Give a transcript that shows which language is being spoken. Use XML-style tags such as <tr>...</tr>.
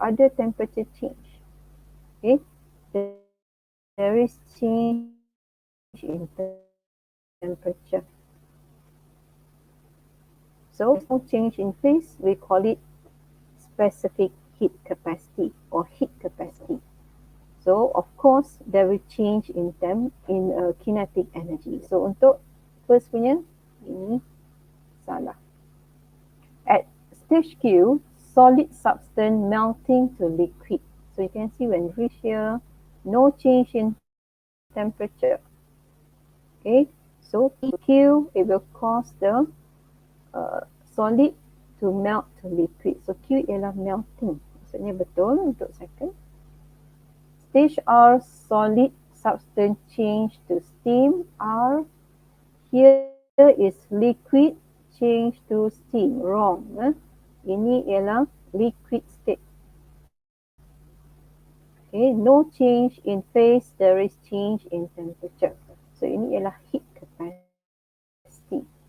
<en>Other temperature change. Okay. There is change in temperature. So there's no change in phase. We call it specific heat capacity or heat capacity. So of course there will change in kinetic energy.</en> <ms>So untuk first punya ini salah.</ms> <en>At stage Q, solid substance melting to liquid. So you can see when reach here, no change in temperature. Okay, so Q, it will cause the solid to melt to liquid.</en> <ms>So Q ialah melting. Maksudnya betul untuk second.</ms> <en>Stage R, solid substance change to steam. R, here is liquid change to steam. Wrong.</en> <ms>Ini ialah liquid state.</ms> <en>Okay, no change in phase, there is change in temperature.</en> <ms>So ini ialah heat capacity.</ms>